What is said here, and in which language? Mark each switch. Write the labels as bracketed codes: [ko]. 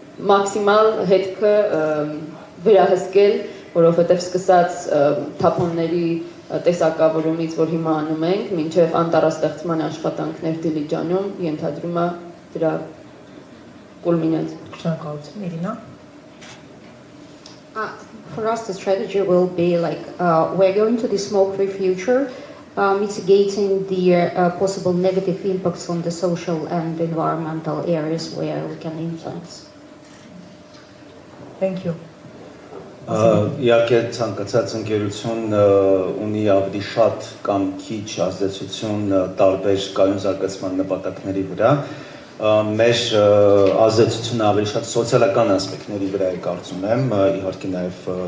[hy] մաքսիմալ հետքը վերահսկել, որովհետև սկսած թափոնների տեսակավորումից, որ հիմա անում ենք, մինչև անտառաստեղծման աշխատանքներ Դիլիջանում ենթադրում է դրա կուլմինացիա։ Շնորհակալություն, Իրինա։ [en] For us, the strategy will be like we're going to the smoke-free future, mitigating the possible negative impacts on the social and environmental areas where we can influence. Thank you. [hy] Իհարկե ցանկացած ընկերություն ունի ավելի շատ կամ քիչ ազդեցություն տարբեր կայուն զարգացման նպատակների վրա։ Մեր ազդեցությունը ավելի շատ սոցիալական ասպեկտների վրա է կարծում եմ, իհարկե նաև